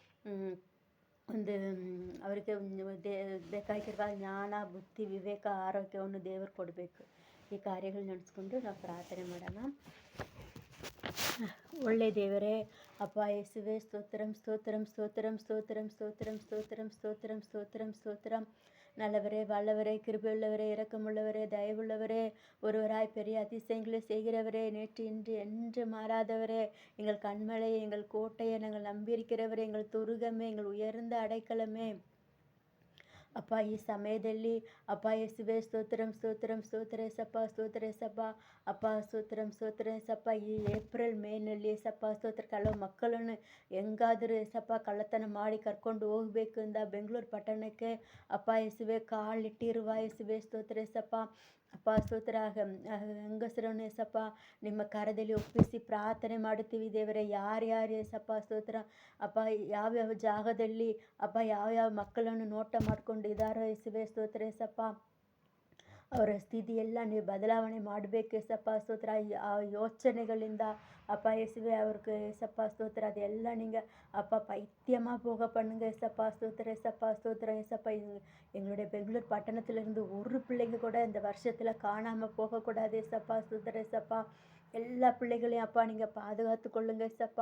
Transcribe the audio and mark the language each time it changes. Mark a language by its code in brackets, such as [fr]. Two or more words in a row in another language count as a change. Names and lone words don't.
[kn] ಅವರಿಗೆ ಬೇಕಾಗಿರುವ ಜ್ಞಾನ, ಬುದ್ಧಿ, ವಿವೇಕ, ಆರೋಗ್ಯವನ್ನು ದೇವರು ಕೊಡಬೇಕು. ಈ ಕಾರ್ಯಗಳು ನಡೆಸ್ಕೊಂಡು ನಾವು ಪ್ರಾರ್ಥನೆ ಮಾಡೋಣ. ಒಳ್ಳೆ ದೇವರೇ, ಅಪ್ಪ ಯೇಸುವೆ, ಸ್ತೋತ್ರಂ ಸ್ತೋತ್ರಂ ಸ್ತೋತ್ರಂ ಸ್ತೋತ್ರಂ ಸ್ತೋತ್ರಂ ಸ್ತೋತ್ರಂ ಸ್ತೋತ್ರಂ ಸ್ತೋತ್ರಂ ಸ್ತೋತ್ರಂ. [ta] நல்லவரே, வல்லவரே, கிருபையுள்ளவரே, இரக்கமுள்ளவரே, தயவுள்ளவரே, ஒருவராய் பெரிய அதிசயங்களை செய்கிறவரே, நேற்று இன்று என்று மாறாதவரே, எங்கள் கண்மலையை, எங்கள் கோட்டையை நாங்கள் நம்பியிருக்கிறவரே, எங்கள் துருகமே, எங்கள் உயர்ந்த அடைக்கலமே. [kn] ಅಪ್ಪ ಈ ಸಮಯದಲ್ಲಿ ಅಪ್ಪ ಯೇಸುವೆ, ಸ್ತೋತ್ರಂ ಸ್ತೋತ್ರಂ ಸ್ತೋತ್ರ ಏಸಪ್ಪ, ಸ್ತೋತ್ರ ಏಸಪ್ಪ. ಅಪ್ಪ ಸ್ತೋತ್ರಂ ಸ್ತೋತ್ರ ಏಸಪ್ಪ. ಈ ಏಪ್ರಿಲ್ ಮೇನಲ್ಲಿ ಏಸಪ್ಪ ಸ್ತೋತ್ರ, ಕೆಲವು ಮಕ್ಕಳನ್ನು ಹೆಂಗಾದರೂ ಏಸಪ್ಪ ಕಳ್ಳತನ ಮಾಡಿ ಕರ್ಕೊಂಡು ಹೋಗಬೇಕು ಅಂತ ಬೆಂಗಳೂರು ಪಟ್ಟಣಕ್ಕೆ ಅಪ್ಪ ಯೇಸುವೆ ಕಾಲಿಟ್ಟಿರುವ ಯೇಸುವೆ, ಸ್ತೋತ್ರ ಏಸಪ್ಪ. ಅಪ್ಪ ಸ್ತೋತ್ರ, ಹೆಂಗಸರನ್ನು ಏಸಪ್ಪ ನಿಮ್ಮ ಕರದಲ್ಲಿ ಒಪ್ಪಿಸಿ ಪ್ರಾರ್ಥನೆ ಮಾಡುತ್ತೀವಿ ದೇವರೇ. ಯಾರ್ಯಾರು ಏಸಪ್ಪ ಸ್ತೋತ್ರ ಅಪ್ಪ ಯಾವ್ಯಾವ ಜಾಗದಲ್ಲಿ ಅಪ್ಪ ಯಾವ್ಯಾವ ಮಕ್ಕಳನ್ನು ನೋಟ ಮಾಡ್ಕೊಂಡಿದ್ದಾರೋ ಯೇಸುವೆ, ಸ್ತೋತ್ರ ಏಸಪ್ಪ. ಅವರ ಸ್ಥಿತಿ ಎಲ್ಲ ನೀವು ಬದಲಾವಣೆ ಮಾಡಬೇಕು ಏಸಪ್ಪ ಸ್ತೋತ್ರ. ಆ ಯೋಚನೆಗಳಿಂದ [ta] அப்பா இயேசுவே அவருக்கு ஏசப்பா ஸ்தோத்திரம் அது எல்லாம் நீங்கள் அப்பா பைத்தியமாக போக பண்ணுங்க ஏசப்பா ஸ்தோத்திரம் ஏசப்பா ஸ்தோத்திரம் ஏசப்பா. எங்களுடைய பெங்களூர் பட்டணத்திலிருந்து ஒரு பிள்ளைங்க கூட இந்த வருஷத்தில் காணாமல் போகக்கூடாது ஏசப்பா ஸ்தோத்திரம் ஏசப்பா. எல்லா பிள்ளைகளையும் அப்பா நீங்கள் பாதுகாத்து கொள்ளுங்க ஏசப்பா.